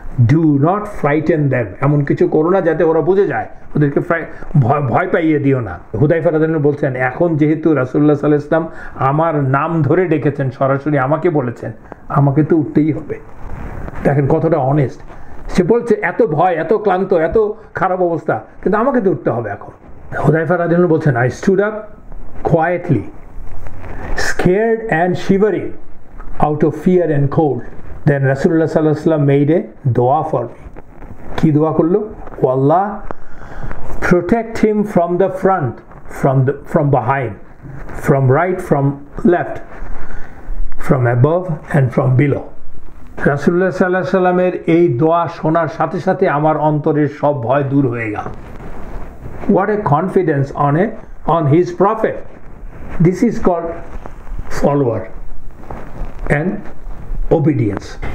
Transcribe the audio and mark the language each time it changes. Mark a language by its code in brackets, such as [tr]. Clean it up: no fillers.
[en] do not frighten them, [bn] এমন কিছু করো না যাতে ওরা বুঝে যায়, ওদেরকে ভয় পাইয়ে দিও না। হুযায়ফা রাদিয়াল্লাহু আনহু বলছেন, এখন যেহেতু রাসূলুল্লাহ সাল্লাল্লাহু আলাইহি ওয়াসাল্লাম আমার নাম ধরে ডেকেছেন, সরাসরি আমাকে বলেছেন, আমাকে তো উঠতেই হবে। দেখেন কতটা অনেস্ট। সে বলছে এত ভয়, এত ক্লান্ত, এত খারাপ অবস্থা, কিন্তু আমাকে তো উঠতে হবে এখন। হুযায়ফা রাদিয়াল্লাহু আনহু বলছেন, [en] I stood up quietly, scared and shivering out of fear and cold. Then Rasulullah sallallahu alaihi wasallam made a dua for me. [bn] Ki dua korlo? [en] O Allah, protect him from the front, from behind, from right, from left, from above and from below. [bn] রাসূলুল্লাহ সাল্লাল্লাহু আলাইহি ওয়াসাল্লামের এই দোয়া শোনার সাথে সাথে আমার অন্তরের সব ভয় দূর হয়ে গেল। [en] What a confidence on his prophet. This is called follower and obedience.